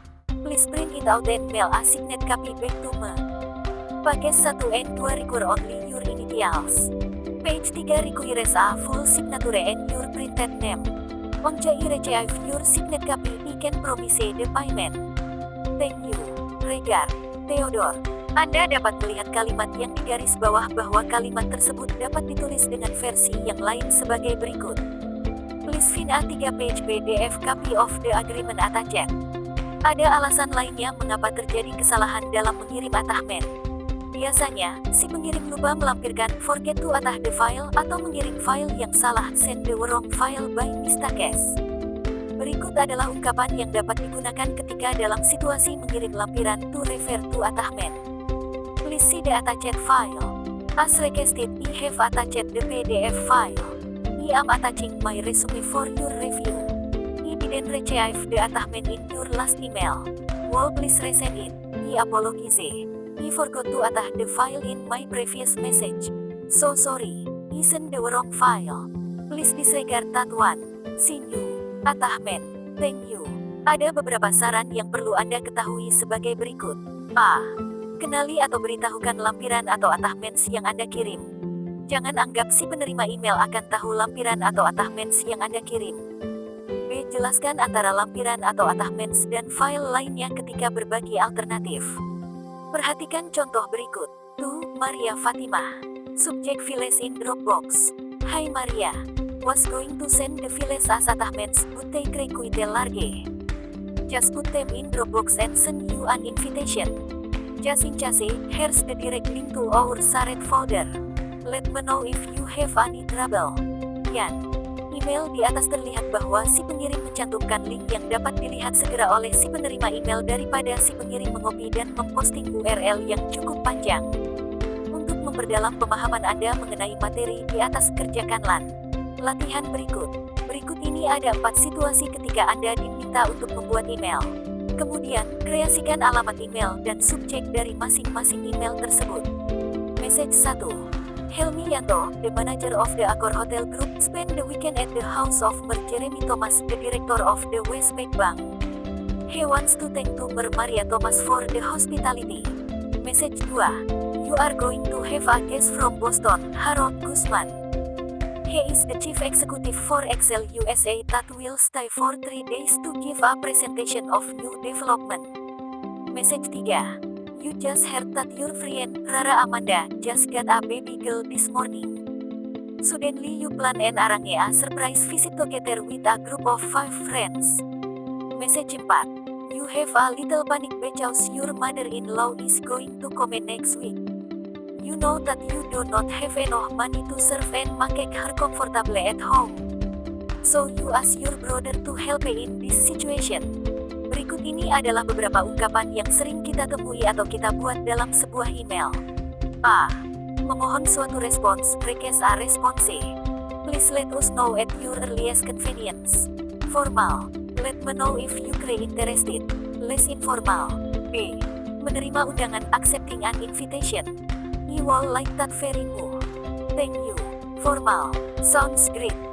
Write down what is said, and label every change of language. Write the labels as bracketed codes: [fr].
[en] Please print it out and mail a signed copy back to me. Package 1 and 2 require only your initials. Page 3 requires a full signature and your printed name. Once I receive your signed copy, I can promise the payment. Thank you. Regard. Theodore. [id] Anda dapat melihat kalimat yang digaris bawah bahwa kalimat tersebut dapat ditulis dengan versi yang lain sebagai berikut. [en] Please find a 3-page PDF copy of the agreement attached. [id] Ada alasan lainnya mengapa terjadi kesalahan dalam mengirim attachment. Biasanya, si pengirim lupa melampirkan [en] forget to attach the file [id] atau mengirim file yang salah [en] send the wrong file by mistake. [id] Berikut adalah ungkapan yang dapat digunakan ketika dalam situasi mengirim lampiran [en] to refer to attachment. Please see the attached file. As requested, I have attached the PDF file. I am attaching my resume for your review. I didn't receive the attachment in your last email. Will please resend it. I apologize. I forgot to attach the file in my previous message. So sorry. I sent the wrong file. Please disregard that one. See you. Attachment. Thank you. [id] Ada beberapa saran yang perlu Anda ketahui sebagai berikut. A. Kenali atau beritahukan lampiran atau attachments yang Anda kirim. Jangan anggap si penerima email akan tahu lampiran atau attachments yang Anda kirim. B. Jelaskan antara lampiran atau attachments dan file lainnya ketika berbagi alternatif. Perhatikan contoh berikut. To Maria Fatimah. [en] Subject files in Dropbox. Hai Maria. Was going to send the files as attachments, but they quite large. Just put them in Dropbox and send you an invitation. Just in case, here's the direct link to our shared folder. Let me know if you have any trouble. Yan. [id] Email di atas terlihat bahwa si pengirim mencantumkan link yang dapat dilihat segera oleh si penerima email daripada si pengirim mengopi dan memposting URL yang cukup panjang. Untuk memperdalam pemahaman Anda mengenai materi di atas, kerjakanlah latihan berikut. Berikut ini ada 4 situasi ketika Anda diminta untuk membuat email. Kemudian, kreasikan alamat email dan subjek dari masing-masing email tersebut. [en] Message 1. Helmi Yanto, the manager of the Accor Hotel Group, spent the weekend at the house of Mer Jeremy Thomas, the director of the Westpac Bank. He wants to thank to Mer Maria Thomas for the hospitality. Message 2. You are going to have a guest from Boston, Harold Guzman. He is the chief executive for Excel USA that will stay for 3 days to give a presentation of new development. Message 3. You just heard that your friend, Rara Amanda, just got a baby girl this morning. Suddenly you plan and arrange a surprise visit together with a group of 5 friends. Message 4. You have a little panic because your mother-in-law is going to come next week. You know that you do not have enough money to serve and make her comfortable at home. So you ask your brother to help in this situation. [id] Berikut ini adalah beberapa ungkapan yang sering kita temui atau kita buat dalam sebuah email. A. Memohon suatu respons, [en] request a response. Please let us know at your earliest convenience. Formal. Let me know if you are interested. Less informal. B. [id] Menerima undangan, [en] accepting an invitation. I will like that very much. Thank you. Formal. Sounds great.